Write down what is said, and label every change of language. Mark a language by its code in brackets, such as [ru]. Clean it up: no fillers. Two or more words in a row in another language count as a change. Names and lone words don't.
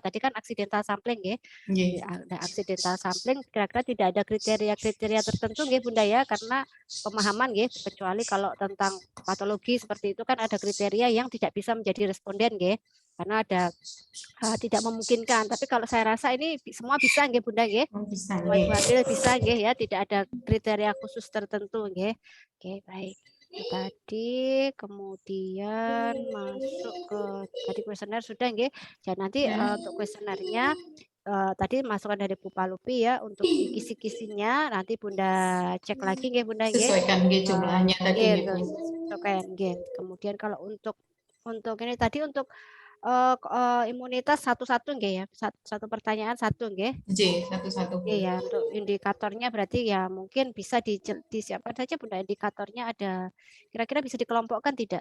[id] Tadi kan [en] accidental sampling [id] ya. Ada [en] accidental sampling, [id] kira-kira tidak ada kriteria tertentu nggih Bunda ya, karena pemahaman nggih, kecuali kalau tentang patologi seperti itu kan ada kriteria yang tidak bisa menjadi responden nggih. Karena ada tidak memungkinkan, tapi kalau saya rasa ini semua bisa nggih Bunda nggih. Semua ibu hamil bisa nggih ya, tidak ada kriteria khusus tertentu nggih. Oke, baik. Tadi kemudian masuk ke tadi kuesioner sudah nggih. Jadi nanti untuk kuesionernya tadi masukan dari Bu Palupi ya untuk kisi-kisinya nanti Bunda cek lagi nggih Bunda nggih. Sesuaikan nggih jumlahnya tadi Bu. Sesuaikan nggih. Kemudian kalau untuk ini tadi untuk imunitas satu-satu nggih ya, satu pertanyaan satu nggih. Satu-satu. Iya ya, untuk indikatornya berarti ya mungkin bisa disiapkan saja Bunda, indikatornya ada kira-kira bisa dikelompokkan tidak?